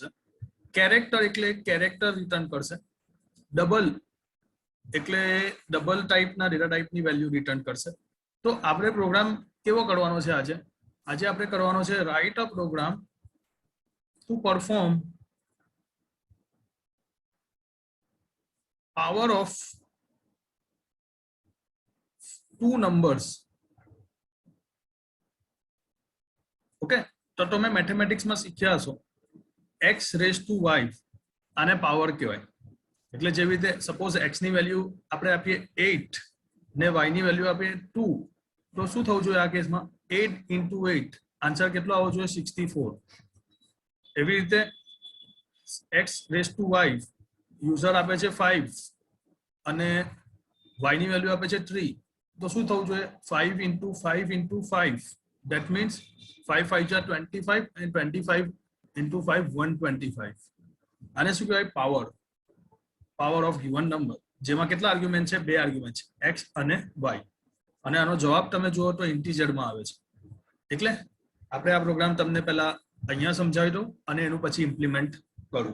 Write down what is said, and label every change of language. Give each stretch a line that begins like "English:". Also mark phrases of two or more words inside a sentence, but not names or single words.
Gujarati: કેરેક્ટર એટલે કેરેક્ટર રિટર્ન કરશે. ડબલ એટલે ડબલ ટાઈપના ડેટા ટાઈપની વેલ્યુ રિટર્ન કરશે. તો આપણે પ્રોગ્રામ કેવો કરવાનો છે આજે? આજે આપણે કરવાનો છે
English: write a program to perform power of 2 numbers.
Gujarati: ઓકે, તો તમે મેથેમેટિક્સમાં શીખ્યા હશો x
English: raise to
Gujarati: y આને પાવર કહેવાય. એટલે જેવી રીતે સપોઝ x ની વેલ્યુ આપણે આપીએ 8 ને y ની વેલ્યુ આપીએ 2, તો શું થવું જોઈએ આ કેસમાં? 8 into 8 આન્સર કેટલો આવવો જોઈએ? 64. એવી રીતે x
English: raise to
Gujarati: y યુઝર આપે છે 5 અને y ની વેલ્યુ આપે છે 3, તો શું થવું જોઈએ?
English: 5 into 5 into 5, that means 5 5 are 25 and 25 into 5 125.
Gujarati: આને શું કહેવાય? પાવર.
English: power of given number,
Gujarati: જેમાં કેટલા આર્ગ્યુમેન્ટ છે? 2 આર્ગ્યુમેન્ટ છે, x અને y. અને આનો જવાબ તમે જુઓ તો ઇન્ટીજરમાં આવે છે. એટલે આપણે આ પ્રોગ્રામ તમને પહેલા અહીંયા સમજાવી દઉં અને એનું પછી ઇમ્પ્લિમેન્ટ કરું.